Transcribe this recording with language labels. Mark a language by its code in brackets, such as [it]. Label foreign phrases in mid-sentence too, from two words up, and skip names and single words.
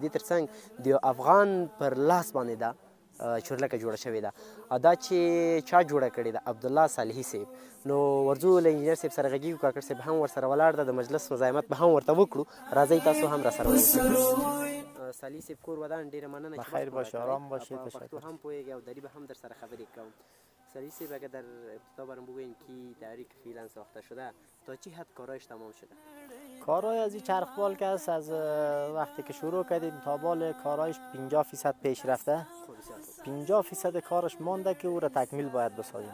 [ps] دې تر څنګ د یو افغان پر لاس باندې ده چورلکه جوړه شوې ده. او دا چې چا جوړه کړې ده؟ عبدالله صالحي صاحب. نو ورځو له انجینر صاحب سره غږیږو، کاکړ صاحب هم ورسره ولاړ ده، د مجلس مزاحمت به هم ورته وکړو. راځئ تاسو هم راسره وکړئ. صالحي صاحب کور ودان ډېره مننه چې [fa] بخیر باشه، آرام باشید. [ps] پښتو هم پوهېږئ او دری به هم در سره خبرې کوم. [fa] صالحی صاحب اگر در ابتدا برام بگوین که تحریک فعلا ساخته شده تا چه حد کارایش تمام شده؟ کارای از این چرخبال که است از وقتی که شروع کردیم تا بال کارایش 50% پیش رفته. 50% کارش مانده که او را تکمیل باید بسازیم.